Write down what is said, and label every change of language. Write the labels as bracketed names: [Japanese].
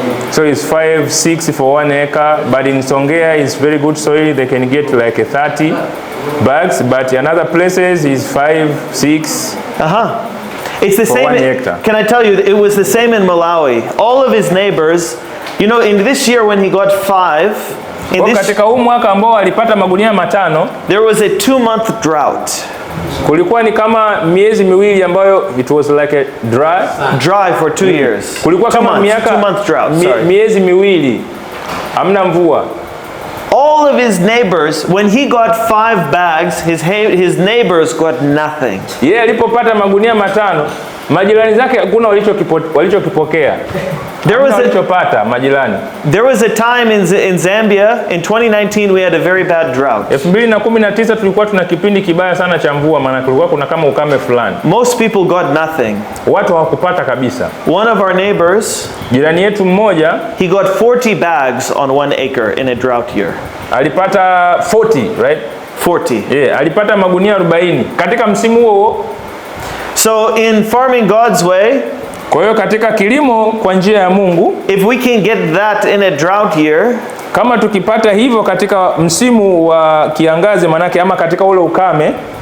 [English] So it's 5, 6 for 1 acre, but in Songea it's very good soil, they can get like a 30 bags, but in other places is 5, 6. It's the same. 1 hectare. Can I tell you, it was the same in Malawi. All of his neighbors, you know, in this year when he got 5, [Swahili] katika huu mwaka ambao alipata magunia 5, [English] there was a 2-month drought. [Swahili] Kulikuwa ni kama miezi miwili ambayo [English] it was like a dry for 2 years. [Swahili] Kulikuwa kama [English] 2-month drought. [Swahili] Miezi miwili hamna mvua. [English] All of his neighbors, when he got 5 bags, his neighbors got nothing. [Swahili] Yeye alipopata magunia 5, majirani zake hakuna walichokipokea. [English] There was a time in Zambia in 2019 we had a very bad drought. [Swahili] 2019 tulikuwa tuna kipindi kibaya sana cha mvua, maana kulikuwa kuna kama ukame fulani. [English] Most people got nothing. [Swahili] Watu hawakupata kabisa. [English] One of our neighbors, [Swahili] jirani yetu mmoja, [English] he got 40 bags on 1 acre in a drought year. [Swahili] Alipata 40, right? 40. Yeah, alipata magunia 40 katika msimu huo. [English] So in farming God's way, [Swahili] kwa hiyo katika kilimo kwa njia ya Mungu, [English] if we can get that in a drought year, [Swahili] kama tukipata hivyo katika msimu wa kiangazi manake ama katika ule ukame,